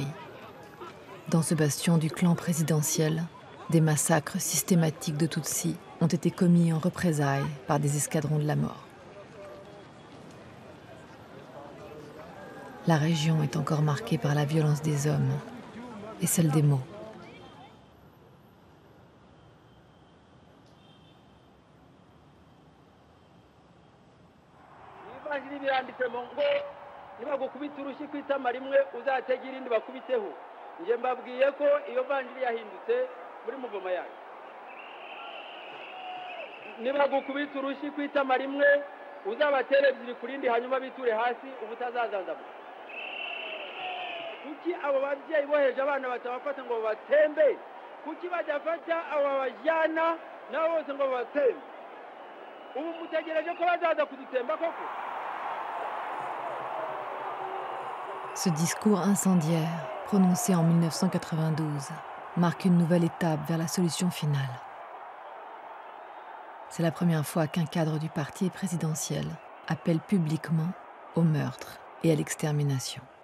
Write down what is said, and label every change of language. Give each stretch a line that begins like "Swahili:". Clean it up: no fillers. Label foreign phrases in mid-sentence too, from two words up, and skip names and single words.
French: Dans ce bastion du clan présidentiel, des massacres systématiques de Tutsis ont été commis en représailles par des escadrons de la mort. La région est encore marquée par la violence des hommes et celle des mots.
Kinyarwanda: biranditsemo ngo nibagukubita urushyi ku itama rimwe uzatega irindi bakubiteho. Nje mbabwiye ko iyo vanjiri yahindutse muri muvoma yayo. Nibagukubita urushyi ku itama rimwe uzabatere ebyiri ku rindi hanyuma biture hasi ubutazazanzamuka. Kuki abo babyeyi boheje abana batabafata ngo batembe? Kuki bajafata abo bajyana nabo bose ngo batembe? Ubu mutegereje ko bazaza kudutemba koko?
French: Ce discours incendiaire, prononcé en 1992, marque une nouvelle étape vers la solution finale. C'est la première fois qu'un cadre du parti présidentiel appelle publiquement au meurtre et à l'extermination.